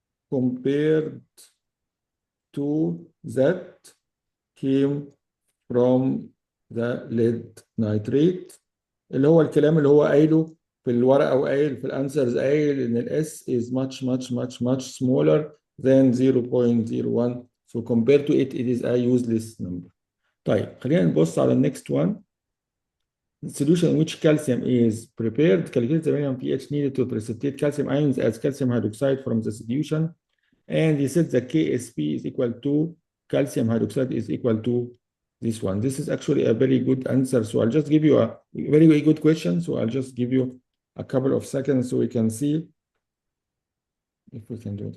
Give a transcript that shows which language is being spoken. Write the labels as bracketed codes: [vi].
[en] compared to that came from the lead nitrate، [ar] اللي هو الكلام اللي هو قايله في الورقة وقايل في الانسرز، قايل ان الاس [en] is much smaller than 0.01 so compared to it is a useless number. [ar] طيب خلينا نبص على النكست one. [en] The solution in which calcium is prepared, calculate the minimum pH needed to precipitate calcium ions as calcium hydroxide from the solution, and he said the KSP is equal to calcium hydroxide is equal to this one. This is actually a very good answer, so I'll just give you a very good question, so I'll just give you a couple of seconds so we can see if we can do it.